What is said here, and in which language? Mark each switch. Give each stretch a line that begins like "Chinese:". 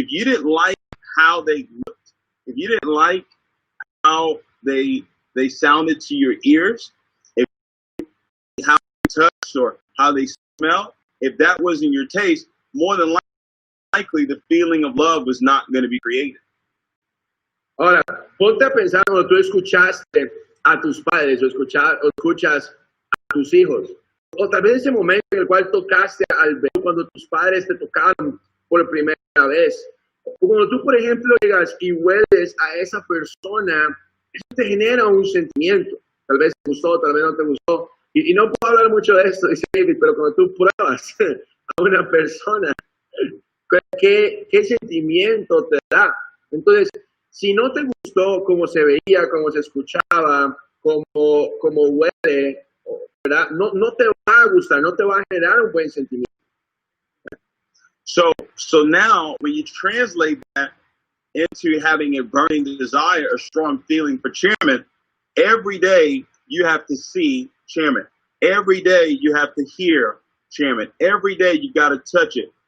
English: If you didn't like how they looked, if you didn't like how they sounded to your ears, if how they touched or how they smell, if that wasn't your taste, more than likely the feeling of love was not going to be created.
Spanish: Ahora, ponte a pensar cuando tú escuchaste a tus padres o escuchas a tus hijos. O tal vez ese momento en el cual tocaste al bebé cuando tus padres te tocaron por primera vez. O cuando tú, por ejemplo, llegas y hueles a esa persona, eso te genera un sentimiento. Tal vez te gustó, tal vez no te gustó. Y no puedo hablar mucho de esto, dice David, pero cuando tú pruebas a una persona, ¿qué sentimiento te da? Entonces, si no te gustó cómo se veía, cómo se escuchaba, cómo huele, ¿verdad? No te va a gustar, no te va a generar un buen sentimiento.
English: So now, when you translate that into having a burning desire, a strong feeling for Chairman, every day you have to see Chairman. Every day you have to hear Chairman. Every day you got to touch it.